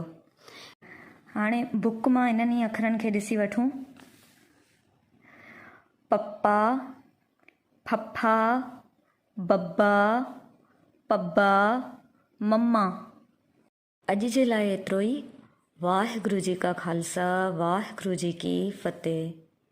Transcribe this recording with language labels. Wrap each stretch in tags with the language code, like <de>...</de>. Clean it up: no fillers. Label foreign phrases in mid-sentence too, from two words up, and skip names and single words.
<sd>हाणे बुक मां इन्हनि ई अखरनि खे ॾिसी वठूं। पप्पा, फफा, बब्बा, पब्बा, मम्मा। अॼु जे लाइ एतिरो ई।</sd> <pa>ਵਾਹਿਗੁਰੂ ਜੀ ਕਾ ਖ਼ਾਲਸਾ, ਵਾਹਿਗੁਰੂ ਜੀ ਕੀ ਫ਼ਤਿਹ।</pa>